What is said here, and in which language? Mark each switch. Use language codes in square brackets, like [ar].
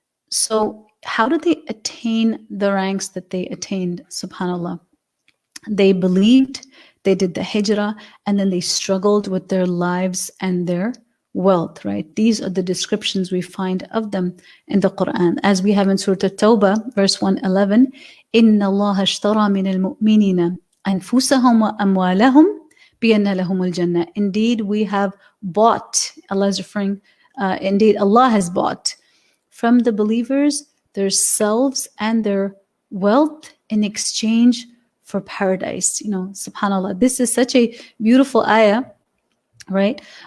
[en] So how did they attain the ranks that they attained, subhanAllah? They believed, they did the hijrah, and then they struggled with their lives and their wealth, right? These are the descriptions we find of them in the Quran. As we have in Surah At-Tawbah, verse 111, [ar] إِنَّ اللَّهَ اشْتَرَى مِنَ الْمُؤْمِنِينَ أَنفُسَهُمْ وَأَمْوَالَهُمْ بِأَنَّ لَهُمُ الْجَنَّةِ. [en] Indeed, we have bought, Allah is referring, indeed, Allah has bought from the believers their selves and their wealth in exchange for paradise. SubhanAllah, this is such a beautiful ayah, right?